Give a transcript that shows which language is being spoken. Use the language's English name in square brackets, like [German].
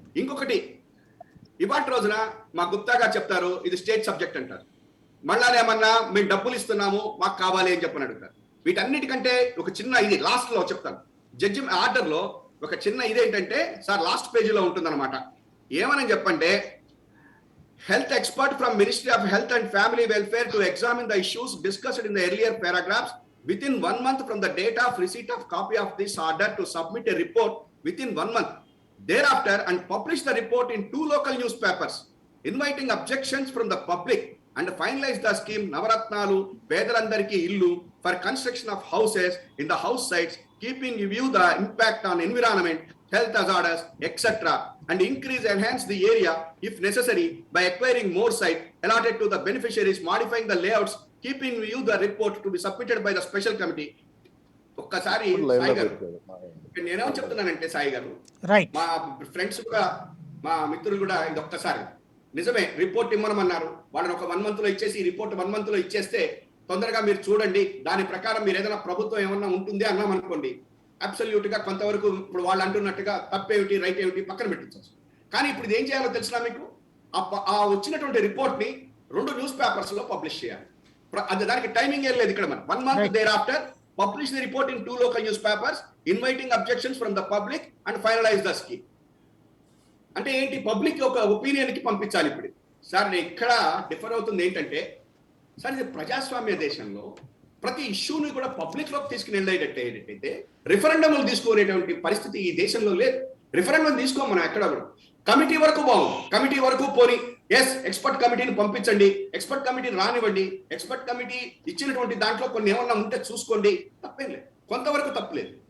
[Telugu] ఇంకొకటి, ఇవాటి రోజున మా గుప్తా గారు చెప్తారు ఇది స్టేట్ సబ్జెక్ట్ అంటారు. మళ్ళా ఏమన్నా మేము డబ్బులు ఇస్తున్నాము మాకు కావాలి అని చెప్పని అడుగుతారు. వీటన్నిటికంటే ఒక చిన్న ఇది లాస్ట్ లో చెప్తాను. జడ్జి ఆర్డర్ లో ఒక చిన్న ఇదేంటంటే సార్, లాస్ట్ పేజీలో ఉంటుందన్నమాట. ఏమని చెప్పంటే, [English] health expert from Ministry of Health and Family Welfare to examine the issues discussed in the earlier paragraphs within 1 month from the date of receipt of copy of this order to submit a report within 1 month thereafter and publish the report in 2 local newspapers inviting objections from the public and finalize the scheme Navaratnalu Pedalandariki Illu for construction of houses in the house sites, keeping in view the impact on environment, health hazards, etc. and enhance the area if necessary by acquiring more site allotted to the beneficiaries, modifying the layouts, keeping in view the report to be submitted by the special committee. [Telugu] ఒక్కసారి సాయి గారు, నేనేమో చెప్తున్నానంటే సాయి గారు, మా friends కూడా, మా మిత్రులు కూడా ఇది ఒక్కసారి నిజమే రిపోర్ట్ ఇమ్మనమన్నారు. వాళ్ళని ఒక 1 month లో ఇచ్చేసి, రిపోర్ట్ 1 month లో ఇచ్చేస్తే తొందరగా మీరు చూడండి, దాని ప్రకారం మీరు ఏదైనా ప్రభుత్వం ఏమన్నా ఉంటుంది అన్నాం అనుకోండి, అబ్సల్యూట్ గా కొంతవరకు ఇప్పుడు వాళ్ళు అంటున్నట్టుగా తప్పేమిటి రైట్ ఏమిటి పక్కన పెట్టించవచ్చు. కానీ ఇప్పుడు ఇది ఏం చేయాలో తెలిసినా మీకు, ఆ వచ్చినటువంటి రిపోర్ట్ ని 2 న్యూస్ పేపర్స్ లో పబ్లిష్ చేయాలి. అది దానికి టైమింగ్ ఏం లేదు ఇక్కడ. మనం [English] 1 month thereafter publish the report in 2 local newspapers inviting objections from the public and finalize the scheme. [Telugu] అంటే ఏంటి, పబ్లిక్ ఒక ఒపీనియన్ కి పంపించాలి. ఇప్పుడు సార్ ఇక్కడ డిఫర్ అవుతుంది ఏంటంటే, సార్ ఇది ప్రజాస్వామ్య దేశంలో ప్రతి ఇష్యూని కూడా పబ్లిక్ లోకి తీసుకుని వెళ్ళేటట్టయితే రిఫరెండంలు తీసుకునేటువంటి పరిస్థితి ఈ దేశంలో లేదు. రిఫరెండం తీసుకోం మనం ఎక్కడ కూడా. కమిటీ వరకు బాగుంది, కమిటీ వరకు పోని, ఎస్ ఎక్స్పర్ట్ కమిటీని పంపించండి, ఎక్స్పర్ట్ కమిటీని రానివ్వండి, ఎక్స్పర్ట్ కమిటీ ఇచ్చినటువంటి దాంట్లో కొన్ని ఏమన్నా ఉంటే చూసుకోండి, తప్పేం లేదు, కొంతవరకు తప్పలేదు.